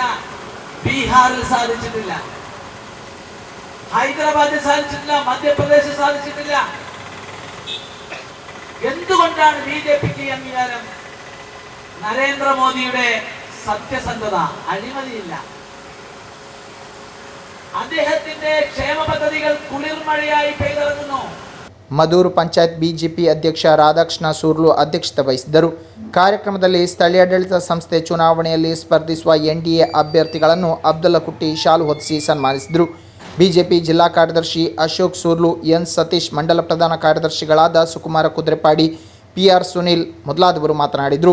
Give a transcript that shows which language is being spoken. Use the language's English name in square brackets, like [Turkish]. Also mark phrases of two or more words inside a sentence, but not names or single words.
[Malayalam] ബീഹാറിൽ സാധിച്ചിട്ടില്ല, ഹൈദരാബാദിൽ സാധിച്ചിട്ടില്ല, മധ്യപ്രദേശിൽ സാധിച്ചിട്ടില്ല. എന്തുകൊണ്ടാണ് BJPക്ക് ഈ അംഗീകാരം? നരേന്ദ്രമോദിയുടെ സത്യസന്ധത, അഴിമതിയില്ല. അദ്ദേഹത്തിന്റെ ക്ഷേമ പദ്ധതികൾ കുളിർമഴയായി പെയ്തിറങ്ങുന്നു. [Kannada] ಮದೂರು ಪಂಚಾಯತ್ ಬಿಜೆಪಿ ಅಧ್ಯಕ್ಷ ರಾಧಾಕೃಷ್ಣ ಸೂರ್ಲು ಅಧ್ಯಕ್ಷತೆ ವಹಿಸಿದ್ದರು. ಕಾರ್ಯಕ್ರಮದಲ್ಲಿ ಸ್ಥಳೀಯಾಡಳಿತ ಸಂಸ್ಥೆ ಚುನಾವಣೆಯಲ್ಲಿ ಸ್ಪರ್ಧಿಸುವ NDA ಅಭ್ಯರ್ಥಿಗಳನ್ನು ಅಬ್ದುಲ್ಲಾ ಕುಟ್ಟಿ ಶಾಲು ಹೊದಿಸಿ ಸನ್ಮಾನಿಸಿದರು. ಬಿಜೆಪಿ ಜಿಲ್ಲಾ ಕಾರ್ಯದರ್ಶಿ ಅಶೋಕ್ ಸೂರ್ಲು, ಎನ್ ಸತೀಶ್, ಮಂಡಲ ಪ್ರಧಾನ ಕಾರ್ಯದರ್ಶಿಗಳಾದ ಸುಕುಮಾರ ಕುದ್ರೆಪಾಡಿ, PR ಸುನಿಲ್ ಮೊದಲಾದವರು ಮಾತನಾಡಿದರು.